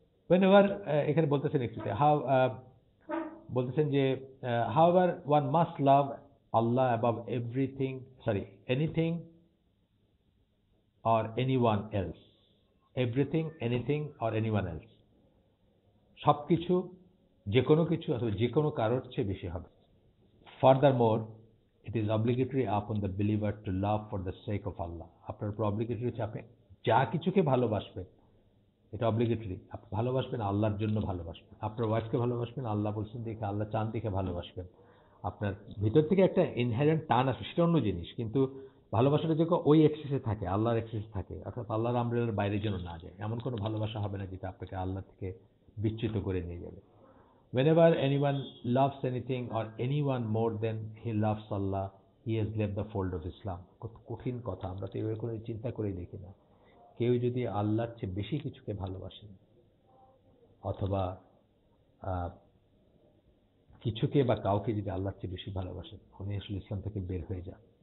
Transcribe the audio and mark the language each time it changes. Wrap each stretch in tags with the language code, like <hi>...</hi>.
<bn>whenever এখানে বলতেছেন একটুতে বলতেছেন যে</bn> <en>however one must love Allah above anything or anyone else,</en> <bn>anything or anyone else, সবকিছু, যে কোনো কিছু অথবা যে কোনো কারোর চেয়ে বেশি হবে।</bn> <en>Furthermore, it is obligatory upon the believer to love for the sake of Allah.</en> <bn>আপনার উপর obligatory হচ্ছে আপনি যা কিছুকে ভালোবাসবেন, এটা অব্লিগেটরি, আপনি ভালোবাসবেন আল্লাহর জন্য ভালোবাসবেন। আপনার ওয়াইফকে ভালোবাসবেন, আল্লাহ বলছেন দেখে, আল্লাহ চান দেখে ভালোবাসবেন। আপনার ভিতর থেকে একটা ইনহেরেন্ট টান আসবে, সেটা অন্য জিনিস, কিন্তু ভালোবাসাটা যখন ওই এক্সেসে থাকে, আল্লাহর এক্সেসে থাকে, অর্থাৎ আল্লাহর আমরের বাইরে যেন না যায়, এমন কোনো ভালোবাসা হবে না যেটা আপনাকে আল্লাহ থেকে বিচ্যুত করে নিয়ে যাবে।</bn> <en>Whenever anyone loves anything or anyone more than he loves Allah, he has left the fold of Islam.</en> <bn>কত কঠিন কথা, আমরা তো এভাবে কোনো চিন্তা করেই দেখি না। কেউ যদি আল্লাহর চেয়ে বেশি কিছুকে ভালোবাসেন অথবা কিছুকে বা কাউকে যদি আল্লাহর চেয়ে বেশি ভালোবাসেন, উনি আসলে ইসলাম থেকে বের হয়ে যান।</bn>